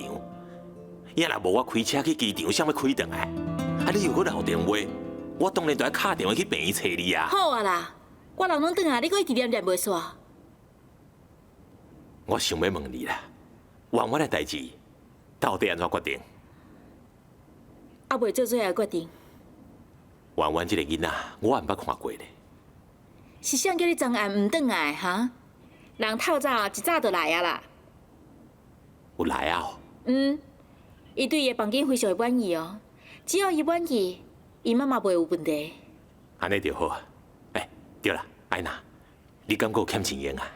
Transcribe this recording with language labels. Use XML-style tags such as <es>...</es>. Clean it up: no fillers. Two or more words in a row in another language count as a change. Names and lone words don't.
<nan>要若无我开车去机场，想要开回来，啊，你又搁留电话，我当然就要敲电话去病院找你啊。好啊啦，我人拢转啊，你搁一直念袂煞。我想要问你啦，婉婉的代志到底安怎决定？还未做最后决定，婉婉这个囡仔，我还毋捌看过咧。是谁叫你昨暗唔转来哈？人透早一早就来啊啦。有来啊、哦？伊对伊的房间非常的满意哦。只要伊满意，伊妈妈袂有问题。安尼就好啊。对啦，艾娜，你敢阁有欠钱用啊？</nan>